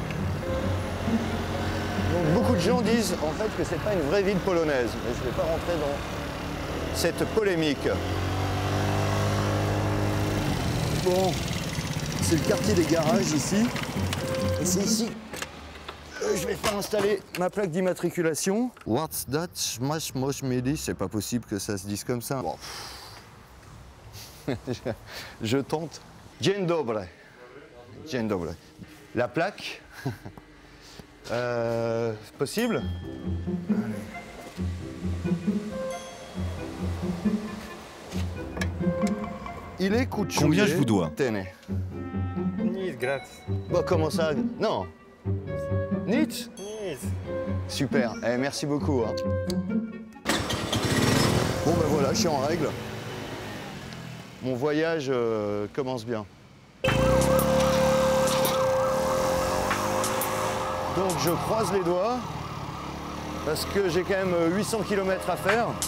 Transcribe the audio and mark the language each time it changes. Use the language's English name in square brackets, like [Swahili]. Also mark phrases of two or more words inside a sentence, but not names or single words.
[French] Donc beaucoup de gens disent en fait que c'est pas une vraie ville polonaise. Mais je ne vais pas rentrer dans cette polémique. Bon, c'est le quartier des garages ici. Et c'est ici que je vais faire installer ma plaque d'immatriculation. [English] What's that? Smash Mosh Medi. [French] C'est pas possible que ça se dise comme ça. Bon. Je tente. [Polish] Dzień dobry. Dzień dobry. [French] La plaque. Possible? Il est couché. Combien je vous dois? Tenez. [Polish] Nic, gratis. [French] Bon, comment ça? Non. [Polish] Nic? Nic. [French] Super. Eh, merci beaucoup. Hein. Bon, ben voilà, je suis en règle. Mon voyage commence bien. Donc je croise les doigts, parce que j'ai quand même 800 km à faire.